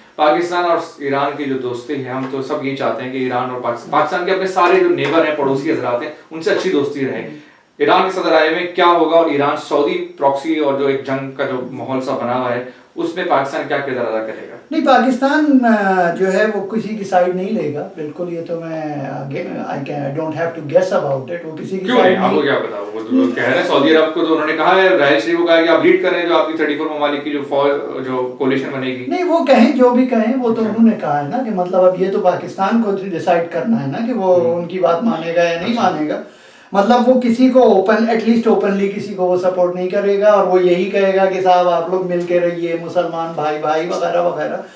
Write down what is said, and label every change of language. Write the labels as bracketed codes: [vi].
[ur] پاکستان اور ایران کی جو دوستی ہے، ہم تو سب یہ چاہتے ہیں کہ ایران اور پاکستان کے اپنے سارے جو نیبر ہیں، پڑوسی حضرات ہیں، ان سے اچھی دوستی رہے. ایران کے صدر آئے ہوئے کیا ہوگا، اور ایران سعودی پراکسی اور جو ایک جنگ کا جو ماحول سا بنا ہوا ہے اس میں پاکستان کیا کردار ادا کرے گا؟ نہیں، پاکستان جو ہے وہ کسی کی سائیڈ نہیں لے گا بالکل. یہ تو میں [en] I don't have to guess about it. [ur] وہ کسی کی سائیڈ نہیں. آپ کو کیا پتا، وہ تو کہہ رہے ہیں سعودی عرب کو تو انہوں نے کہا ہے، راہیل شریف کو کہا ہے کہ آپ لیڈ کریں جو آپ کی 34 ممالک کی جو فوج جو کولیشن بنے گی. نہیں، وہ کہیں جو بھی کہیں، وہ تو انہوں نے کہا ہے نا کہ مطلب اب یہ تو پاکستان کو ڈیسائیڈ کرنا ہے نا کہ وہ ان کی بات مانے گا یا نہیں مانے گا. مطلب وہ کسی کو ایٹ لیسٹ اوپنلی کسی کو وہ سپورٹ نہیں کرے گا، اور وہ یہی کہے گا کہ صاحب آپ لوگ مل کے رہیے، مسلمان بھائی بھائی وغیرہ وغیرہ.